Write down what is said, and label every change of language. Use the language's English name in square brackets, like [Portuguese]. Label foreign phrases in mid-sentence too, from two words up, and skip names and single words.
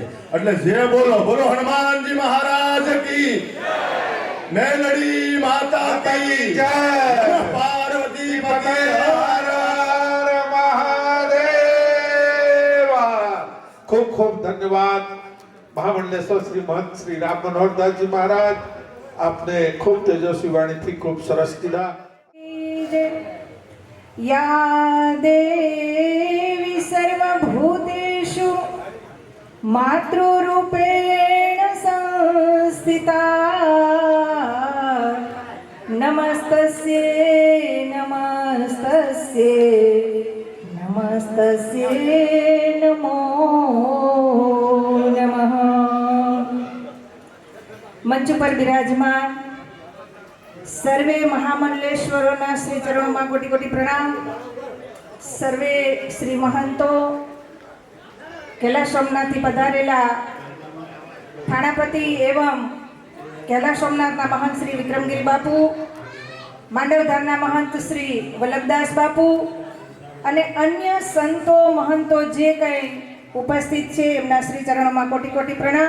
[Gujarati] એટલે જે બોલો બોલો હનુમાનજી મહારાજ કી મેલડી માતા કી જય, પાર્વતી પતે હર હર મહાદેવ. ખૂબ ખૂબ ધન્યવાદ મહામંડલેશ્વર શ્રી મહંત શ્રી રામ મનોહરદાસજી મહારાજ. આપને ખૂબ તેજસ્વી વાણીથી ખૂબ સરસ કીધા. [Sanskrit] या देवी सर्वभूतेषु मातृरूपेण संस्थिता नमस्तस्यै नमस्तस्यै नमस्तस्यै नमो नमः। [Gujarati] મંચ પર બિરાજમાન સર્વે મહામંડલેશ્વરોના શ્રી ચરણોમાં કોટી કોટી પ્રણામ। સર્વે શ્રી મહંતો, કૈલાસ સોમનાથથી પધારેલા થાણાપતિ એવં કૈલાસ સોમનાથના મહંત શ્રી વિક્રમગીરી બાપુ, માંડવધામના મહંત શ્રી વલ્લભદાસ બાપુ અને અન્ય સંતો મહંતો જે કંઈ ઉપસ્થિત છે એમના શ્રી ચરણોમાં કોટી કોટી પ્રણામ।